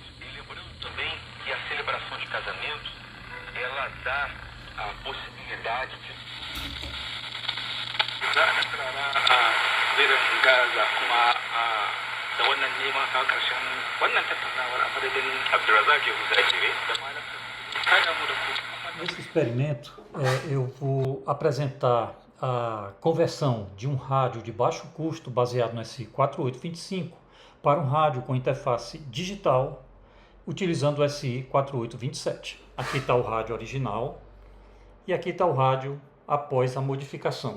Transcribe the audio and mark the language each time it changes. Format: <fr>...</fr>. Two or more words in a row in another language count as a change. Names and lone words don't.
<pt>E lembrando também que a celebração de casamentos, ela dá a possibilidade de</pt> <ha>da wannan neman kawo ƙarshen wannan tattaunawar a madadin Abdulrazak Yahuza da malam kada mu da ku.</ha> <pt>Nesse experimento, eu vou apresentar a conversão de um rádio de baixo custo baseado no SI-4825 para um rádio com interface digital utilizando o SI-4827. Aqui está o rádio original e aqui está o rádio após a modificação.</pt>